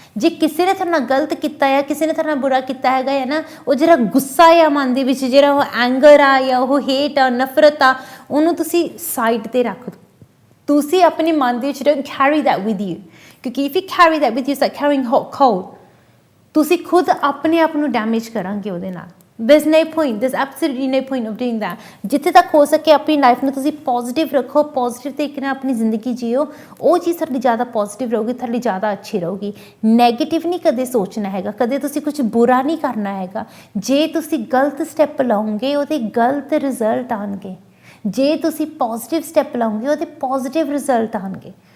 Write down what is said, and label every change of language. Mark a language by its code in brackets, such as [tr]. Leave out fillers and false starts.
[pa] ਜੇ ਕਿਸੇ ਨੇ ਤੁਹਾਡੇ ਨਾਲ ਗਲਤ ਕੀਤਾ ਆ, ਕਿਸੇ ਨੇ ਤੁਹਾਡੇ ਨਾਲ ਬੁਰਾ ਕੀਤਾ ਹੈਗਾ ਹੈ ਨਾ, ਉਹ ਜਿਹੜਾ ਗੁੱਸਾ ਆ ਮਨ ਦੇ ਵਿੱਚ, ਜਿਹੜਾ ਉਹ ਐਂਗਰ ਆ ਜਾਂ ਉਹ ਹੇਟ ਆ, ਨਫ਼ਰਤ ਆ, ਉਹਨੂੰ ਤੁਸੀਂ ਸਾਈਡ 'ਤੇ ਰੱਖ ਦਿਓ। ਤੁਸੀਂ ਆਪਣੇ ਮਨ ਦੇ ਵਿੱਚ [en] Don't carry that with you, ਕਿਉਂਕਿ if you carry that with you it's like carrying hot coal. [pa] ਤੁਸੀਂ ਖੁਦ ਆਪਣੇ ਆਪ ਨੂੰ ਡੈਮੇਜ ਕਰਾਂਗੇ ਉਹਦੇ ਨਾਲ। [en] there's no point, there's absolutely no point of doing that. [pa] ਜਿੱਥੇ ਤੱਕ ਹੋ ਸਕੇ ਆਪਣੀ ਲਾਈਫ ਨੂੰ ਤੁਸੀਂ ਪੋਜ਼ੀਟਿਵ ਰੱਖੋ, ਪੋਜ਼ੀਟਿਵ ਤਰੀਕੇ ਨਾਲ ਆਪਣੀ ਜ਼ਿੰਦਗੀ ਜੀਓ। ਉਹ ਚੀਜ਼ ਤੁਹਾਡੀ ਜ਼ਿਆਦਾ ਪੋਜ਼ੀਟਿਵ ਰਹੂਗੀ, ਤੁਹਾਡੀ ਜ਼ਿਆਦਾ ਅੱਛੀ ਰਹੂਗੀ। ਨੈਗੇਟਿਵ ਨਹੀਂ ਕਦੇ ਸੋਚਣਾ ਹੈਗਾ, ਕਦੇ ਤੁਸੀਂ ਕੁਝ ਬੁਰਾ ਨਹੀਂ ਕਰਨਾ ਹੈਗਾ। ਜੇ ਤੁਸੀਂ ਗਲਤ ਸਟੈਪ ਲਓਗੇ ਉਹਦੇ ਗਲਤ ਰਿਜ਼ਲਟ ਆਉਣਗੇ, ਜੇ ਤੁਸੀਂ ਪੋਜ਼ੀਟਿਵ ਸਟੈਪ ਲਓਗੇ ਉਹਦੇ ਪੋਜ਼ੀਟਿਵ ਰਿਜ਼ਲਟ ਆਉਣਗੇ।